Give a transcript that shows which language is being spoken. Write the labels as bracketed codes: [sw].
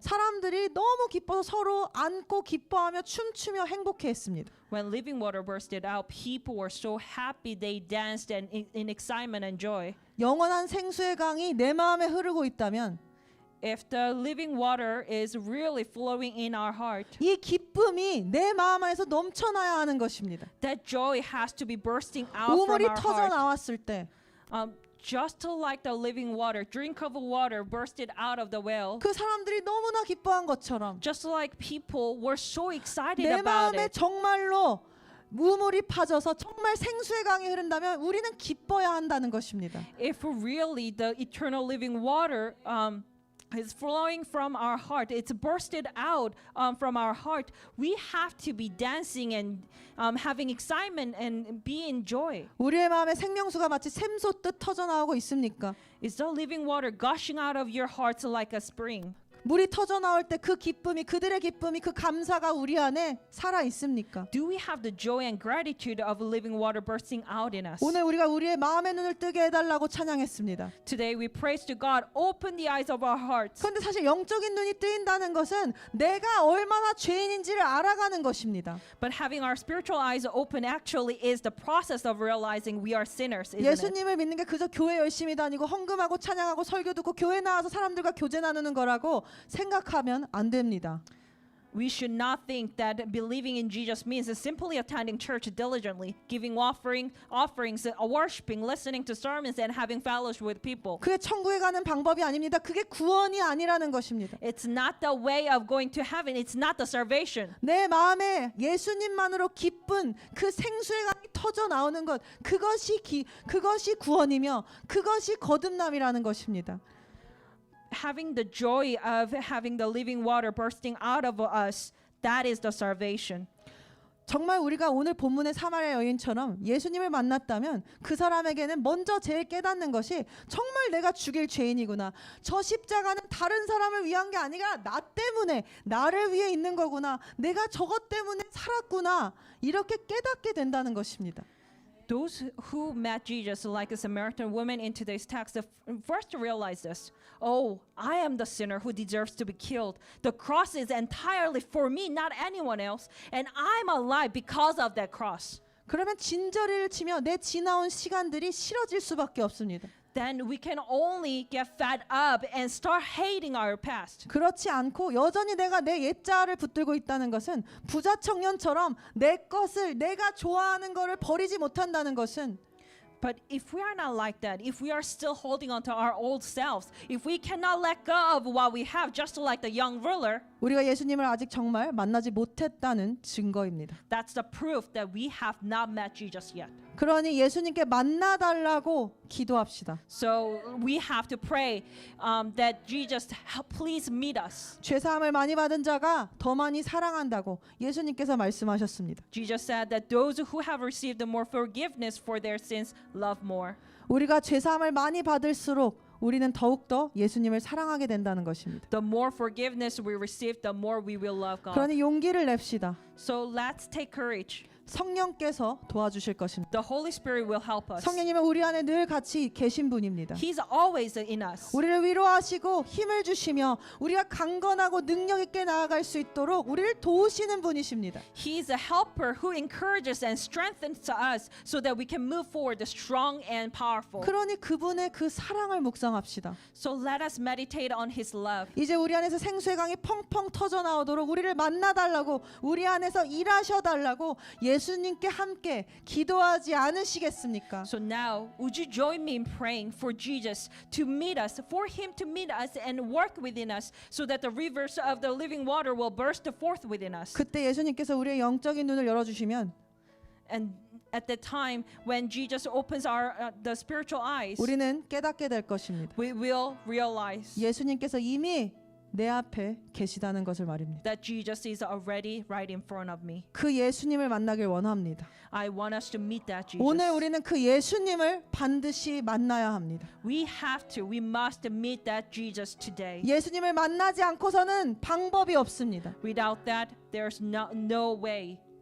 [ko] 사람들이 너무 기뻐서 서로 안고 기뻐하며 춤추며 행복해했습니다. [en] when living water bursted out, people were so happy they danced and in excitement and joy. [ko] 영원한 생수의 강이 내 마음에 흐르고 있다면 [en] If the living water is really flowing in our heart, [ko] 이 기쁨이 내 마음 안에서 넘쳐나야 하는 것입니다. [en] that joy has to be bursting out from [ko] 우물이 [en] our [ko] 터져 [en] heart. [ko] 나왔을 때 [en] Just like the living water, drink of water bursted out of the well. [ko] 그 사람들이 너무나 기뻐한 것처럼 [en] Just like people were so excited [ko] 내 [en] about [ko] 마음에 [en] it. [ko] 정말로 우물이 파져서 정말 생수의 강이 흐른다면 우리는 기뻐야 한다는 것입니다. [en] If really the eternal living water is flowing from our heart, it's bursted out from our heart, we have to be dancing and having excitement and be in joy. [ko] 우리의 마음에 생명수가 마치 샘솟듯 터져 나오고 있습니까? [en] Is the living water gushing out of your hearts like a spring? [ko] 물이 터져 나올 때 그 기쁨이, 그들의 기쁨이, 그 감사가 우리 안에 살아 있습니까? [en] Do we have the joy and gratitude of living water bursting out in us? [ko] 오늘 우리가 우리의 마음의 눈을 뜨게 해달라고 찬양했습니다. [en] Today we praise to God, open the eyes of our hearts. [ko] 그런데 사실 영적인 눈이 뜨인다는 것은 내가 얼마나 죄인인지를 알아가는 것입니다. [en] But having our spiritual eyes open actually is the process of realizing we are sinners, isn't it? [ko] 예수님을 믿는 게 그저 교회 열심히 다니고 헌금하고 찬양하고 설교 듣고 교회 나와서 사람들과 교제 나누는 거라고 생각하면 안 됩니다. [en] We should not think that believing in Jesus means simply attending church diligently, giving offerings, worshiping, listening to sermons, and having fellowship with people. [ko] 그게 천국에 가는 방법이 아닙니다. 그게 구원이 아니라는 것입니다. [en] It's not the way of going to heaven. It's not the salvation. [ko] 내 마음에 예수님만으로 기쁜 그 생수의 강이 터져 나오는 것, 그것이 구원이며 그것이 거듭남이라는 것입니다. [en] Having the joy of having the living water bursting out of us, that is the salvation. [ko] 정말 우리가 오늘 본문의 사마리아 여인처럼 예수님을 만났다면 그 사람에게는 먼저 제일 깨닫는 것이 정말 내가 죽일 죄인이구나. 저 십자가는 다른 사람을 위한 게 아니라 나 때문에, 나를 위해 있는 거구나. 내가 저것 때문에 살았구나. 이렇게 깨닫게 된다는 것입니다. [en] Those who met Jesus, like a Samaritan woman in today's text, first realize this. Oh, I am the sinner who deserves to be killed. The cross is entirely for me, not anyone else. And I'm alive because of that cross. [ko] 그러면 진저리를 치며 내 지나온 시간들이 싫어질 수밖에 없습니다. [en] Then we can only get fed up and start hating our past. [ko] 그렇지 않고 여전히 내가 내 옛자를 붙들고 있다는 것은 부자 청년처럼 내 것을, 내가 좋아하는 것을 버리지 못한다는 것은 [en] But if we are not like that, if we are still holding on to our old selves, if we cannot let go of what we have, just like the young ruler, [ko] 우리가 예수님을 아직 정말 만나지 못했다는 증거입니다. [en] that's the proof that we have not met Jesus yet. [ko] 그러니 예수님께 만나달라고 기도합시다. [en] So we have to pray that Jesus, please meet us. [ko] 죄사함을 많이 받은 자가 더 많이 사랑한다고 예수님께서 말씀하셨습니다. [en] Jesus said that those who have received more forgiveness for their sins love more. [ko] 우리가 죄사함을 많이 받을수록 우리는 더욱더 예수님을 사랑하게 된다는 것입니다. [en] The more forgiveness we receive, the more we will love God. [ko] 그러니 용기를 냅시다. [en] So let's take courage. [ko] 성령께서 도와주실 것입니다. [en] The Holy Spirit will help us. [ko] 성령님은 우리 안에 늘 같이 계신 분입니다. [en] He's always in us. [ko] 우리를 위로하시고 힘을 주시며 우리가 강건하고 능력 있게 나아갈 수 있도록 우리를 도우시는 분이십니다. [en] He's a helper who encourages and strengthens us so that we can move forward strong and powerful. [ko] 그러니 그분의 그 사랑을 묵상합시다. [en] So let us meditate on His love. [ko] 이제 우리 안에서 생수의 강이 펑펑 터져 나오도록 우리를 만나달라고, 우리 안에서 일하셔달라고 예수님께 함께 기도하지 않으시겠습니까? [en] So now, would you join me in praying for Jesus to meet us, for Him to meet us and work within us, so that the rivers of the living water will burst forth within us? [ko] 그때 예수님께서 우리의 영적인 눈을 열어주시면 [en] And at the time when Jesus opens our the spiritual eyes, [ko] 우리는 깨닫게 될 것입니다. [en] we will realize [ko] 예수님께서 이미 내 앞에 계시다는 것을 말입니다. [en] that Jesus is already right in front of me. [ko] 그 예수님을 만나길 원합니다. [en] I want us to meet that Jesus. [ko] 오늘 우리는 그 예수님을 반드시 만나야 합니다. [en] We must meet that Jesus today. [ko] 예수님을 만나지 않고서는 방법이 없습니다. [en] Without that, there's no way.